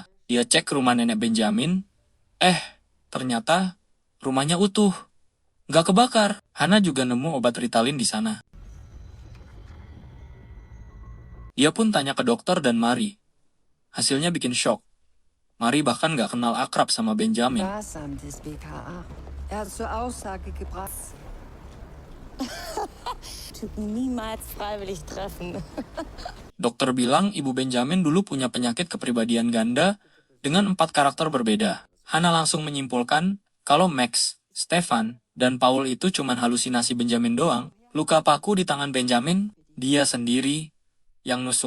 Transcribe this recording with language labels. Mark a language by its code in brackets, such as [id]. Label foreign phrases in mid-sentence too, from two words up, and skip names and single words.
[id] Dia cek rumah nenek Benjamin, ternyata rumahnya utuh, nggak kebakar. Hannah juga nemu obat Ritalin di sana. Dia pun tanya ke dokter dan Mari. Hasilnya bikin shock. Mari bahkan nggak kenal akrab sama Benjamin. [de] Sparsam des BKA. Er hat zur Aussage gebracht. Niemals freiwillig treffen. [id] Dokter bilang ibu Benjamin dulu punya penyakit kepribadian ganda dengan 4 karakter berbeda. Hannah langsung menyimpulkan kalau Max, Stefan, dan Paul itu cuma halusinasi Benjamin doang. Luka paku di tangan Benjamin, dia sendiri yang nusuk.